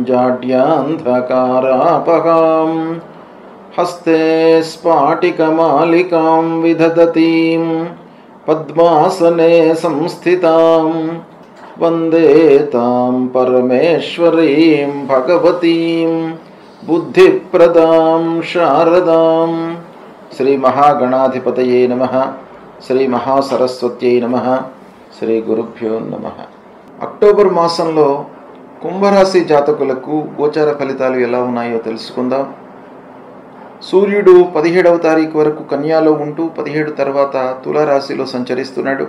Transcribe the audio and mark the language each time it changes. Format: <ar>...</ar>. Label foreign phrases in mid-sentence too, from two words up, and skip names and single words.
<sa>जाड्यान्धकारापहां हस्ते स्फाटिकमालिकां विदधतीं पद्मासने संस्थितां वन्दे तां परमेश्वरीं भगवतीं बुद्धिप्रदां शारदां। श्री महागणाधिपतये नमः। శ్రీ మహాసరస్వత్యై నమః. శ్రీ గురుభ్యో నమః.</sa> <te>అక్టోబర్ మాసంలో కుంభరాశి జాతకులకు గోచార ఫలితాలు ఎలా ఉన్నాయో తెలుసుకుందాం. సూర్యుడు 17వ తారీఖు వరకు కన్యాలో ఉంటూ 17 తర్వాత తులారాశిలో సంచరిస్తున్నాడు.</te>